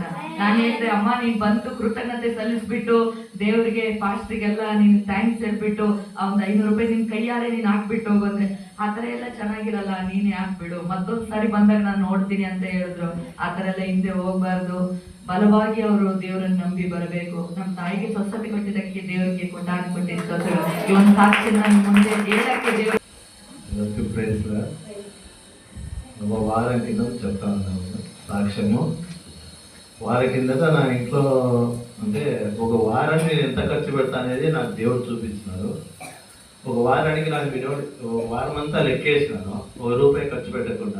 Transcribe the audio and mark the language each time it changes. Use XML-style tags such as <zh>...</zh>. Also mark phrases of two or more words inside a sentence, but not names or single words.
<kn>ನಾನು ಹೇಳಿದೆ, ಅಮ್ಮ ನೀನು ಬಂದು ಕೃತಜ್ಞತೆ ಸಲ್ಲಿಸ್ಬಿಟ್ಟು ದೇವರಿಗೆ ಪಾಸ್ಟ್ರಿಗೆಲ್ಲ ನೀನು ಥ್ಯಾಂಕ್ಸ್ ಹೇಳ್ಬಿಟ್ಟು ಆ ಒಂದು 500 ರೂಪಾಯಿ ನಿನ್ನ ಕೈಯಾರೆ ನೀನು ಹಾಕ್ಬಿಟ್ಟು ಹೋಗಂದ್ರೆ, ಆ ಥರ ಎಲ್ಲ ಚೆನ್ನಾಗಿರಲ್ಲ, ನೀನೇ ಹಾಕ್ಬಿಡು, ಮತ್ತೊಂದು ಸಾರಿ ಬಂದಾಗ ನಾನು ನೋಡ್ತೀನಿ ಅಂತ ಹೇಳಿದ್ರು. ಆ ಥರ ಎಲ್ಲ ಹಿಂದೆ ಹೋಗ್ಬಾರ್ದು. ಬಲವಾಗಿ ಅವರು ದೇವರನ್ನು ನಂಬಿ ಬರಬೇಕು. ನಮ್ಮ ತಾಯಿಗೆ ಸ್ವಸ್ಥತೆ ಕೊಟ್ಟಿದ್ದಕ್ಕೆ ದೇವರಿಗೆ ಕೊಟ್ಟಿದ್ದ ಈ ಒಂದು ಸಾಕ್ಷಿ ನಾನು ಮುಂದೆ ಹೇಳಕ್ಕೆ ದೇವರು</kn> <te>ఒక వారం కింద చెప్తా ఉన్నాను సాక్ష్యము. వారం కిందట నా ఇంట్లో అంటే ఒక వారానికి నేను ఎంత ఖర్చు పెడతా అనేది నాకు దేవుడు చూపించినారు. ఒక వారానికి నాకు ఒక వారం అంతా లెక్కేసినాను, ₹1 ఖర్చు పెట్టకుండా.</te>